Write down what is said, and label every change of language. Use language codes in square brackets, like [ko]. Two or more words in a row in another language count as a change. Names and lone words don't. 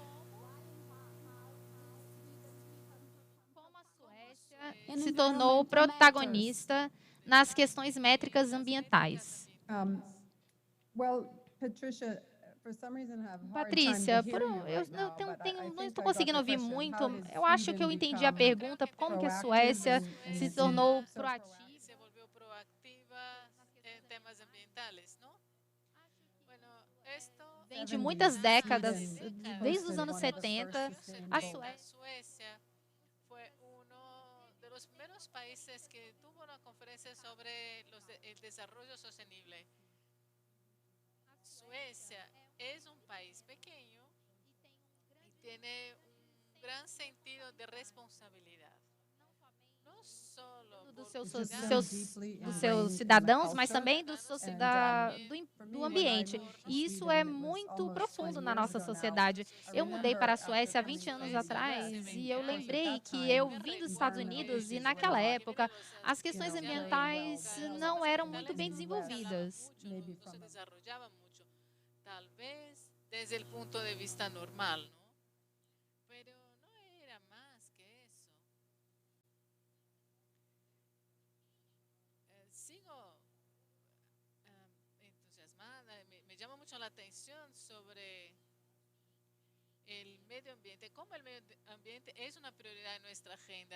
[pt] Como a Suécia se tornou protagonista nas questões métricas ambientais? [en] Well, Patricia, [pt] Patrícia, não estou conseguindo ouvir muito. Eu acho que eu entendi a pergunta, como que a Suécia se tornou proativa. [es] Se volvió proactiva en temas ambientales, ¿no? Bueno, esto [pt] Vem de muitas décadas, desde os anos 70, a [es] Suecia fue uno de los primeros países que tuvo una conferencia sobre el desarrollo sostenible. Suecia es un país pequeño y tiene un gran sentido de responsabilidad. No solo [pt] dos seus cidadãos, mas também do ambiente. E isso é muito profundo na nossa sociedade. Eu mudei para a Suécia há 20 anos atrás e eu lembrei que eu vim dos Estados Unidos e naquela época as questões ambientais não eram muito bem desenvolvidas. Talvez desde o ponto de vista normal, ¿no? [es] Pero no era más que eso. Sigo entusiasmada, me llama mucho la atención sobre el medio ambiente, cómo el medio ambiente es una prioridad en nuestra agenda.